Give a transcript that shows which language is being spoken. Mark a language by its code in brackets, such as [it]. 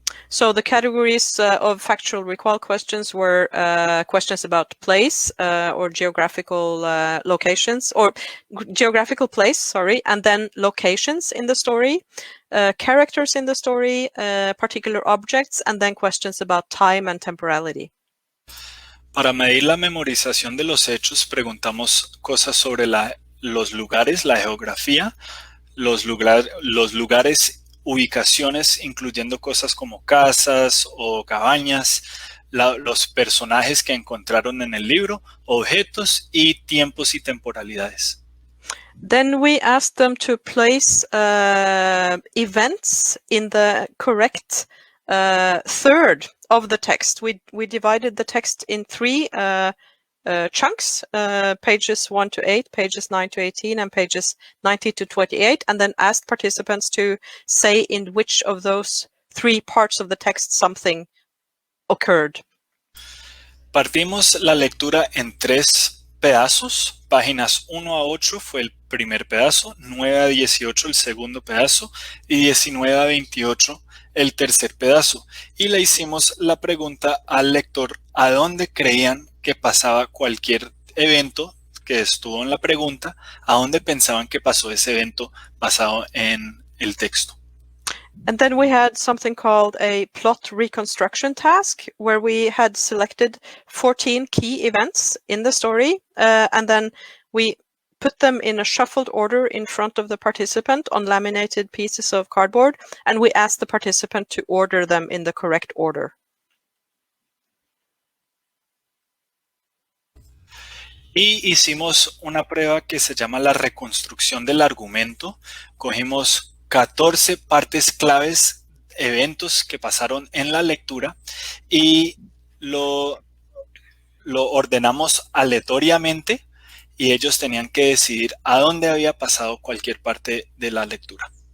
[en] So the categories of factual recall questions were questions about place or geographical locations, or geographical place, sorry, and then locations in the story, characters in the story, particular objects, and then questions about time and temporality. [es] Para medir la memorización de los hechos, preguntamos cosas sobre los lugares, la geografía, los lugares, ubicaciones, incluyendo cosas como casas o cabañas, los personajes que encontraron en el libro, objetos y tiempos y temporalidades. [en] Then we asked them to place events in the correct third of the text. We divided the text in three chunks, pages 1 to 8, pages 9 to 18, and pages 90 to 28, and then asked participants to say in which of those three parts of the text something occurred. [es] Partimos la lectura en 3 pedazos. Páginas 1 a 8 fue el primer pedazo, 9 a 18 el segundo pedazo y 19 a 28 el tercer pedazo. Y le hicimos la pregunta al lector a dónde creían que pasaba cualquier evento que estuvo en la pregunta, a dónde pensaban que pasó ese evento basado en el texto. [en] And then we had something called a plot reconstruction task, where we had selected 14 key events in the story, and then we put them in a shuffled order in front of the participant on laminated pieces of cardboard, and we asked the participant to order them in the correct order. [es] Y hicimos una prueba que se llama la reconstrucción del argumento. Cogimos 14 partes claves, eventos que pasaron en la lectura, y lo ordenamos aleatoriamente, y ellos tenían que decidir a dónde había pasado cualquier parte de la lectura.